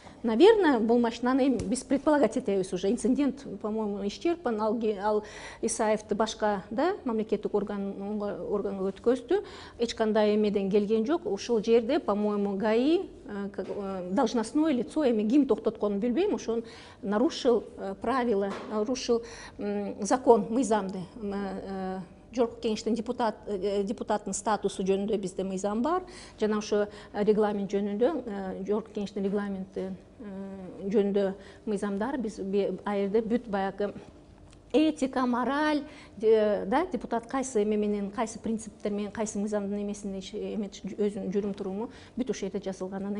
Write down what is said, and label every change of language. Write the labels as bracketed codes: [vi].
[ru] Наверное, бул машинаны биз предполагать этебиз уже. Инцидент, по-моему, исчерпан. [ky] Ал Исаевди башка мамлекеттик органга өткөздү. Эч кандай эмеден келген жок. Ушул жерде, по-моему, ГАИ должностное лицо, эми ким токтотконун билбейм, ошон нарушил правила, нарушил закон, мыйзамды. Жогорку кеңештин депутаттын статусу жөнүндө бизде мыйзам бар, жана ошо регламент жөнүндө, жогорку кеңештин регламенти жөнүндө мыйзамдар, биз аерде бүт баягы этика, мораль, депутат кайсы эме менен, кайсы принциптер менен, кайсы мыйзамдын эмесинде өзүнүн жүрүм-туруму бүт ошол жерде жазылган.